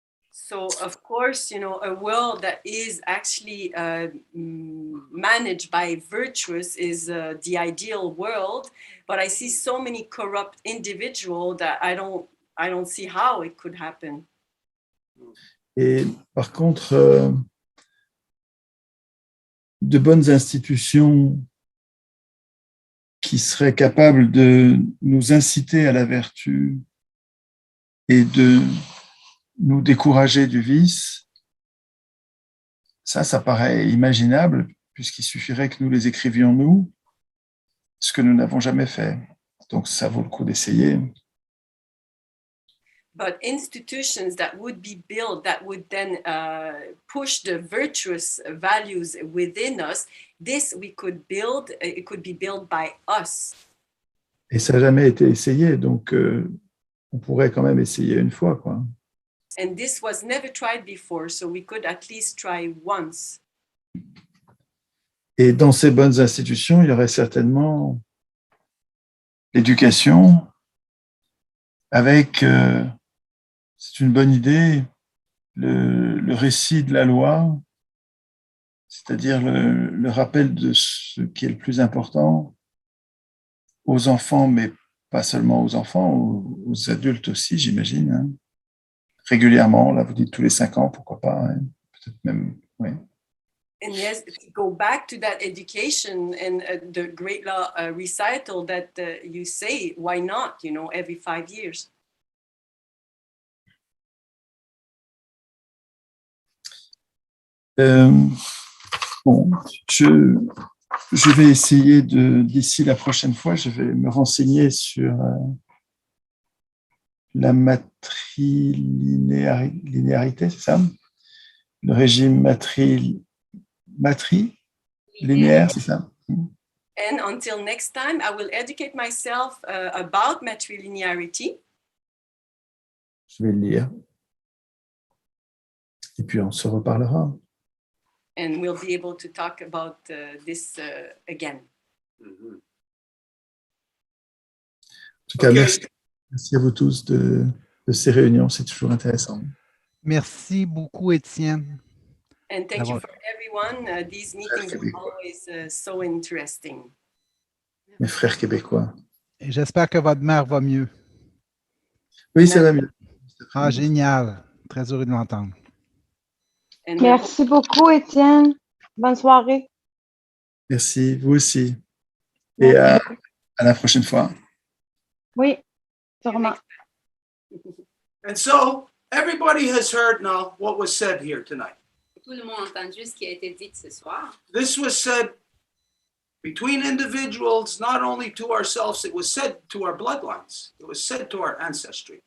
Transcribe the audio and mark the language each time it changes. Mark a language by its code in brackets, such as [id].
[en] So, of course, you know, a world that is actually managed by virtuous is the ideal world. But I see so many corrupt individuals that I don't see how it could happen. [fr] Et par contre, de bonnes institutions qui seraient capables de nous inciter à la vertu et de nous décourager du vice, ça paraît imaginable, puisqu'il suffirait que nous les écrivions nous, ce que nous n'avons jamais fait. Donc, ça vaut le coup d'essayer. [en] But institutions that would be built, that would then push the virtuous values within us, this we could build, it could be built by us. [fr] Et ça n'a jamais été essayé, donc on pourrait quand même essayer une fois, quoi. [en] And this was never tried before, so we could at least try once. [fr] Et dans ces bonnes institutions, il y aurait certainement l'éducation avec, c'est une bonne idée, le récit de la loi, c'est-à-dire le rappel de ce qui est le plus important aux enfants, mais pas seulement aux enfants, aux adultes aussi, j'imagine. Hein. Régulièrement, là vous dites tous les 5 ans, pourquoi pas, hein. Peut-être même, oui. [en] And yes, to go back to that education and the great law recital that you say, why not, you know, every 5 years? [fr] Bon, je vais essayer d'ici la prochaine fois, je vais me renseigner sur la matrilinéarité, c'est ça? Le régime matrilinéaire, c'est ça? [en] And until next time, I will educate myself about matrilinearity. [fr] Je vais le lire. Et puis, on se reparlera. [en] And we'll be able to talk about this again. Mhm. [fr] En tout cas, Ok. merci à vous tous de ces réunions, c'est toujours intéressant. Merci beaucoup, Étienne. [en] And thank you [fr] D'avoir- [en] for everyone. These meetings are always so interesting. [fr] Mes frères québécois. Et j'espère que votre mère va mieux. Oui, ça va mieux. Ah, génial. Très heureux de l'entendre. [en] And [fr] Merci beaucoup, Étienne. Bonne soirée. Merci, vous aussi. Et à la prochaine fois. Oui, sûrement. [en] And so everybody has heard now what was said here tonight. [fr] Tout le monde a entendu ce qui a été dit ce soir. [en] This was said between individuals, not only to ourselves, it was said to our bloodlines. It was said to our ancestry.